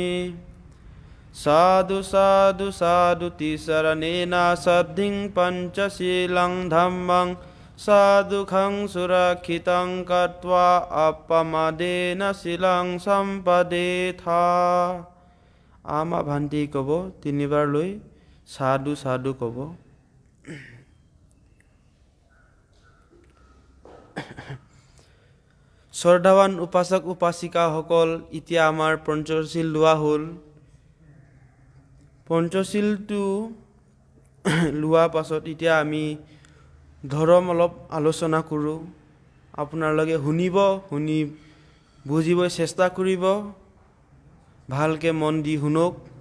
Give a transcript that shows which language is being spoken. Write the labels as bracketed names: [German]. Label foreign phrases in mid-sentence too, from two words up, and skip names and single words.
[Pali] Sadhu sadhu sadhu tisaranena saddhiṃ pañcaṣīlaṃ dhammaṃ sadhukhaṃ surakkhitāṃ katvā appamadena silaṃ sampadetha. Ama bhanti [Assamese] ক'ব তিনিবাৰ লৈ সাধু সাধু ক'ব শ্ৰদ্ধাৱান উপাসক উপাসিকাসকল এতিয়া আমাৰ পঞ্চশীল লোৱা হ'ল পঞ্চশীলটো লোৱা পাছত এতিয়া আমি ধৰ্ম অলপ আলোচনা কৰোঁ আপোনালোকে শুনি বুজিব চেষ্টা কৰিব ভালকে মন দি শুনক